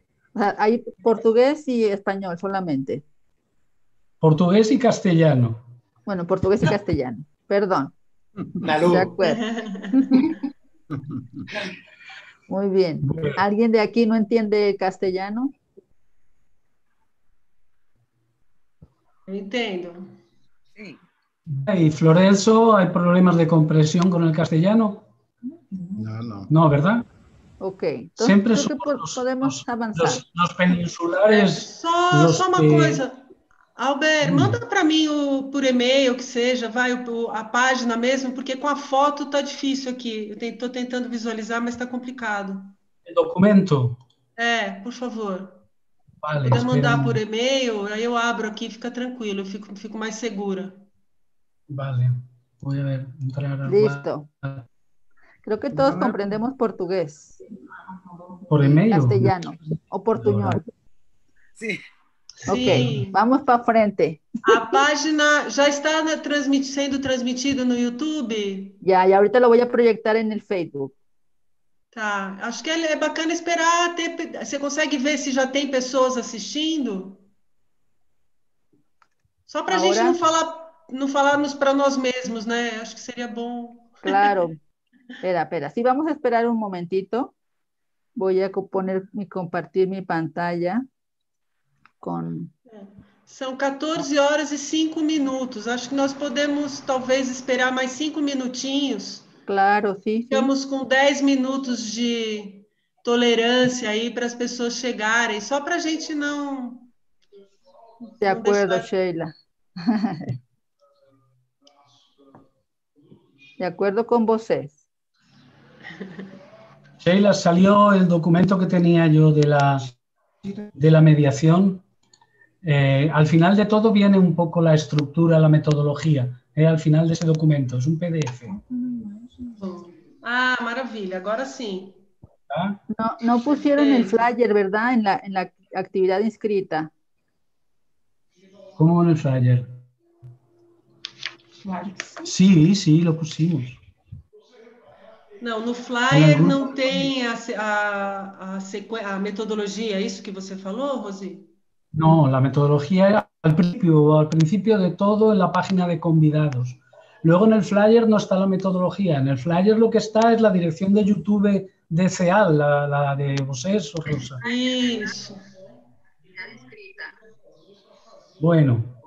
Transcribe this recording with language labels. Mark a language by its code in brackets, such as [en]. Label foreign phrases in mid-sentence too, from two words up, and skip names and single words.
[es] O sea, hay portugués y español solamente. Portugués y castellano. Bueno, portugués y castellano. Perdón. Salud. De acuerdo. Muy bien. ¿Alguien de aquí no entiende castellano? [pt] Eu entendo. [es] Sí. ¿Y Florenzo, hay problemas de compresión con el castellano? No, no. No, ¿verdad? Ok. Entonces, Siempre creo que somos podemos avanzar. los peninsulares. [pt] Só uma coisa. Albert, manda para mim por e-mail, que seja, vai a página mesmo, porque com a foto tá difícil aqui. Eu estou tentando visualizar, mas está complicado. [es] El documento. Por favor. Vale, [pt] Puder mandar [es] espera. [pt] por e-mail, aí eu abro aqui, fica tranquilo, eu fico mais segura. [es] Vale, voy a ver, entrar a... Listo. Creo que todos comprendemos portugués. [pt] Por e-mail. [es] Castellano o portuñol. Sí. Ok, [pt] Sim. vamos para frente. A página já está sendo transmitido no YouTube? [es] Ya, y ahorita lo voy a proyectar en el Facebook. [pt] Tá, acho que é bacana esperar ter. Você consegue ver se já tem pessoas assistindo? Só para a gente não falarmos para nós mesmos, né? Acho que seria bom. [es] Claro. Espera. Sí, vamos a esperar un momentito. Voy a compartir mi pantalla con... [pt] São 14 horas e 5 minutos. Acho que nós podemos, talvez, esperar mais 5 minutinhos. [es] Claro, sí. [pt] Ficamos com 10 minutos de tolerância aí para as pessoas chegarem, só para a gente não... [es] De acuerdo, Sheila. De acuerdo con vocês. Sheila, salió el documento que tenía yo de la mediación. Al final de todo viene un poco la estructura, la metodología. Al final de ese documento, es un PDF. [pt] Ah, maravilha, agora sim. ¿Ah? [es] No pusieron el flyer, ¿verdad? En la actividad inscrita. ¿Cómo en el flyer? Sí, lo pusimos. [pt] Não, no flyer não tem a metodologia, é isso que você falou, Rosi? [es] No, la metodología era al principio de todo en la página de convidados. Luego en el flyer no está la metodología. En el flyer lo que está es la dirección de YouTube de CEAL, la de vosotros o Rosa. [pt] Isso. [es] Bueno.